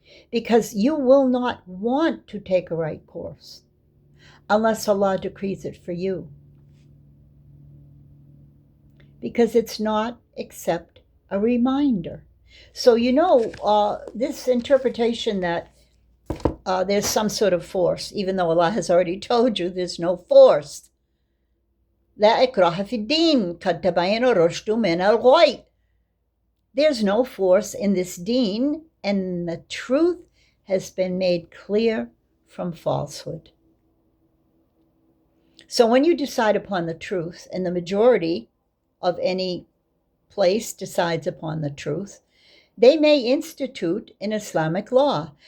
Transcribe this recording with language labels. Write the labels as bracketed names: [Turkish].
[English] Because you will not want to take a right course unless Allah decrees it for you. Because it's not except a reminder. So this interpretation that there's some sort of force, even though Allah has already told you there's no force. [Arabic] لا إكراه في الدين قد تبين الرشد من الغي. [English] There's no force in this deen, and the truth has been made clear from falsehood. So when you decide upon the truth, and the majority of any place decides upon the truth, they may institute an Islamic law.